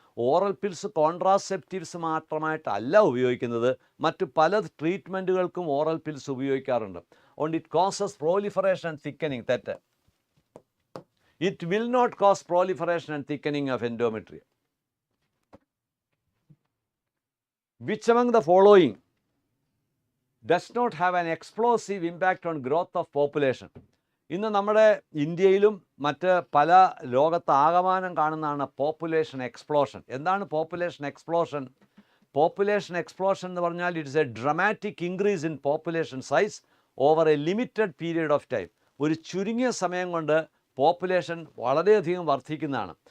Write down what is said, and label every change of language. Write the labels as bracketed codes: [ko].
[ml] Oral pills contraceptives മാത്രമായിട്ടല്ല ഉപയോഗിക്കുന്നത്, മറ്റു പല ട്രീറ്റ്മെൻറ്റുകൾക്കും ഓറൽ പിൽസ് ഉപയോഗിക്കാറുണ്ട്. അതുകൊണ്ട് [en] It causes proliferation and thickening. [ml] തെറ്റ്. [en] It will not cause proliferation and thickening of endometrium. Which among the following does not have an explosive impact on growth of population? [ml] ഇന്ന് നമ്മുടെ ഇന്ത്യയിലും മറ്റ് പല ലോകത്താകമാനം കാണുന്നതാണ് പോപ്പുലേഷൻ എക്സ്പ്ലോഷൻ. എന്താണ് [en] Population explosion? Population explosion [ml] എന്ന് പറഞ്ഞാൽ [en] It's a dramatic increase in population size over a limited period of time. [ml] ഒരു ചുരുങ്ങിയ സമയം കൊണ്ട് പോപ്പുലേഷൻ വളരെയധികം വർദ്ധിക്കുന്നതാണ്.